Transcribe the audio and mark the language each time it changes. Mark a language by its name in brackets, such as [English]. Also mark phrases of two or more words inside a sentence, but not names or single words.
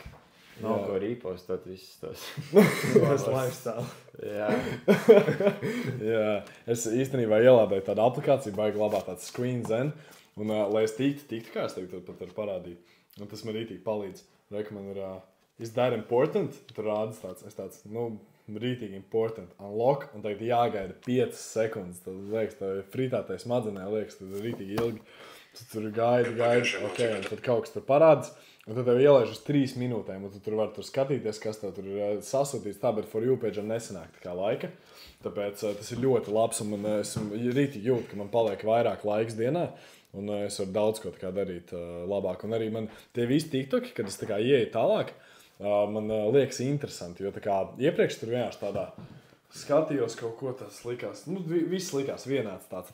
[Latvian] Nav ko rīpostot visus tos. Tas lifestyle. Jā. Jā, es īstenībā ielādēju tādu aplikāciju, baigi labā tāds Screen Zen. Un, lai es tiktu kā es tev pat varu parādīt. Un tas man rītīgi palīdz. Reku man ir, [English] is that important? [Latvian] Tur rādas tāds, rītīgi important. Unlock, un tagad jāgaida 5 sekundes. Tad liekas, tev fritātais smadzenē, liekas, tad rītīgi ilgi. Tu tur gaidi, ok, un tad kaut kas tur parādas. Un tad tev ielaiž uz 3 minūtēm, un tu tur var skatīties, kas tev tur ir sasūtīts. Tā, bet [English] for you page [Latvian] nesanāk tā kā laika. Tāpēc tas ir ļoti labs, un es rītīgi jūtu, ka man paliek vairāk laiks dienā. Un es varu daudz ko tā kā darīt labāk. Un arī man tie visi TikToki, kad es tā kā ieeju tālāk, man liekas interesanti, jo tā kā iepriekš tur vienkārši tādā skatījos kaut ko tas likās, viss likās vienāds tāds.